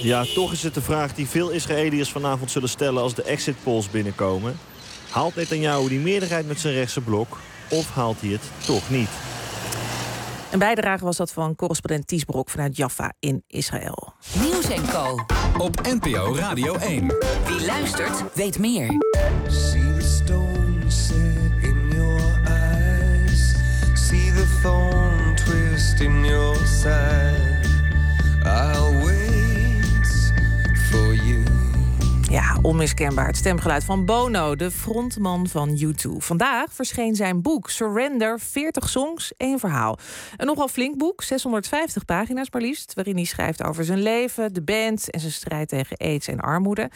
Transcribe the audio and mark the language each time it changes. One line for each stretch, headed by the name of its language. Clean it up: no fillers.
Dutch: Ja, toch is het de vraag die veel Israëliërs vanavond zullen stellen als de exit polls binnenkomen. Haalt Netanyahu die meerderheid met zijn rechtse blok of haalt hij het toch niet? Een bijdrage was dat van correspondent Ties Brok vanuit Jaffa in Israël. Nieuws en Co. op NPO Radio 1. Wie luistert, weet meer.
English: See the stone set in your eyes. See the thorn twist in your side. I'll wait for you.
Dutch: Ja, onmiskenbaar. Het stemgeluid van Bono, de frontman van U2. Vandaag verscheen zijn boek Surrender, 40 songs, 1 verhaal. Een nogal flink boek, 650 pagina's maar liefst, waarin hij schrijft over zijn leven, de band en zijn strijd tegen aids en armoede.